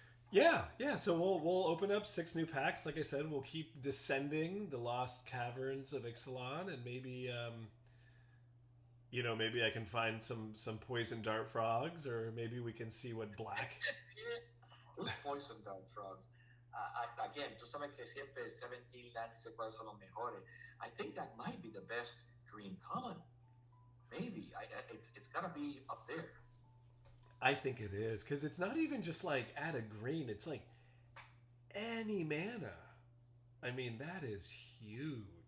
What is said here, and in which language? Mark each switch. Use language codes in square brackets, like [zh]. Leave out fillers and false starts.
[en] Yeah. So we'll open up 6 new packs. Like I said, we'll keep descending the lost caverns of Ixalan, and maybe maybe I can find some poison dart frogs, or maybe we can see what black. Those poison dart frogs. Again, [es] tú sabes que siempre 17 lands dice cuáles son los mejores. [en] I think that might be the best green common. Maybe it's gotta be up there. I think it is, because it's not even just like add a green. It's like any mana. I mean, that is huge.